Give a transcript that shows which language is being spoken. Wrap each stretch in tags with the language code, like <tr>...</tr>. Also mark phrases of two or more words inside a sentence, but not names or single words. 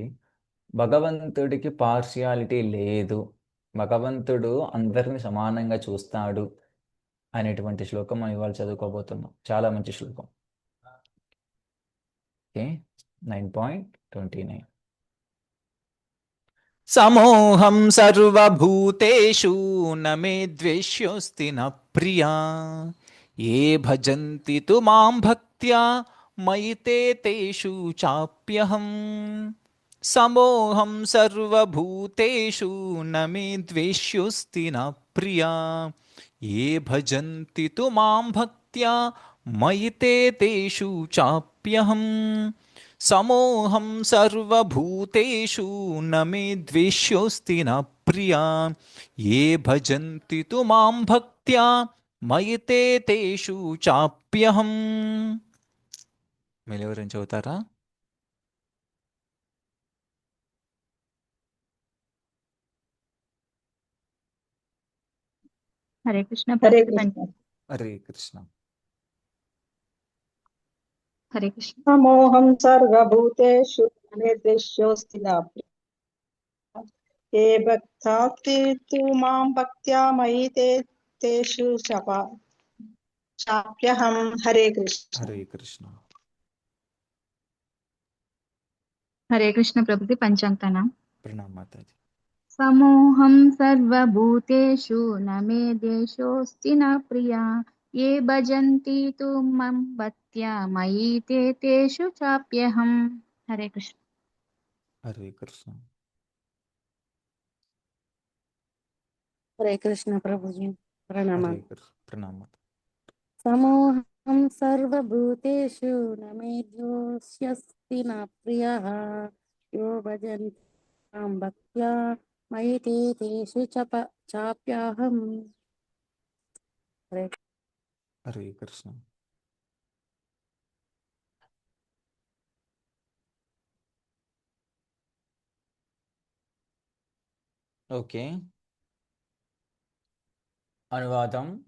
<te>భగవంతుడికి పార్షియాలిటీ లేదు, భగవంతుడు అందరిని సమానంగా చూస్తాడు అనేటువంటి శ్లోకం మనం ఇవాళ చదువుకోబోతున్నాం. చాలా మంచి శ్లోకం. ఓకే, 9.29.</te> <sa>సమోహం సర్వభూతేషు న మే ద్వేష్యోస్తి న ప్రియా ఏ భజంతి తు మాం భక్త్యా మయి తే తేషు చాప్యహం. సమోహం సర్వభూతేషు న మే ద్వేష్యోస్తి న ప్రియా ఏ భజంతి తు మాం భక్త్యా మయి తే తేషు చాప్యహం. సమోహం సర్వభూతేషు న మే ద్వేష్యోస్తి న ప్రియా ఏ భజంతి తు మాం భక్త్యా మయి తే తేషు చాప్యహం.</sa> <te>మీరు ఎవరైనా చదువుతారా?</te> <sa>హరే కృష్ణ Hare ప్రభుజీ. Krishna. హరే కృష్ణ. హరే కృష్ణ. సమోహం సర్వభూతేషు నిర్దిశ్యోస్తి నా ఏ భక్తాస్తి తు మాం భక్త్యా మయి తే తేషు చాప్యహం. హరే కృష్ణ. హరే కృష్ణ. హరే కృష్ణ ప్రభుజీ. పంచాంతన.</sa> <hi>प्रणाम माताजी.</hi> <sa>సమోహం సర్వభూతేషు న మే దేశోస్తి న ప్రియా ఏ భజంతి తు మం భక్త్యా మయి తే తేషు చాప్యహం. హరే కృష్ణ. హరే కృష్ణ. హరే కృష్ణ ప్రభుజీ. ప్రణామం. హరే కృష్ణ. ప్రణామ్. సమోహం సర్వభూతేషు న మే ద్వేష్యస్తి న ప్రియః యో భజంతి మాం భక్త్యా మయి తే తేషు చాప్యాహం. హరే హరే కృష్ణ.</sa> <te>ఓకే, అనువాదం.</te>